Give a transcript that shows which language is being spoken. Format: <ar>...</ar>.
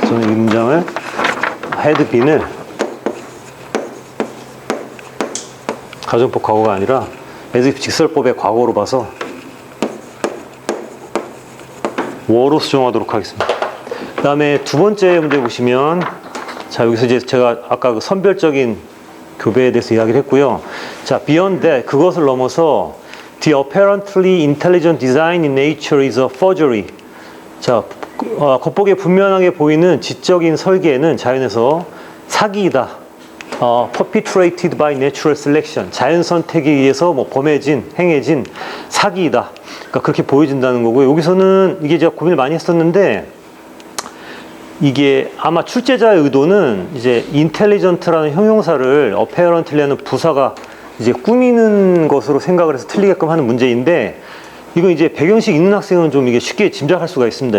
<ko>저는 이 문장을 had been을 가정법 과거가 아니라 as if 직설법의 과거로 봐서 were로 수정하도록 하겠습니다. 그 다음에 두 번째 문제 보시면 자 여기서 이제 제가 아까 그 선별적인 교배에 대해서 이야기를 했고요.</ko> <en>자, beyond that,</en> <ko>그것을 넘어서</ko> <en>the apparently intelligent design in nature is a forgery.</en> <ko>자, 겉보기에 분명하게 보이는 지적인 설계는 자연에서 사기이다.</ko> <en>perpetrated by natural selection.</en> <ko>자연 선택에 의해서 뭐 행해진 사기이다. 그러니까 그렇게 보여진다는 거고요. 여기서는 이게 제가 고민을 많이 했었는데, 이게 아마 출제자의 의도는 이제 intelligent라는 형용사를 apparently라는 부사가 이제 꾸미는 것으로 생각을 해서 틀리게끔 하는 문제인데, 이건 이제 배경식 있는 학생은 좀 이게 쉽게 짐작할 수가 있습니다.</ko>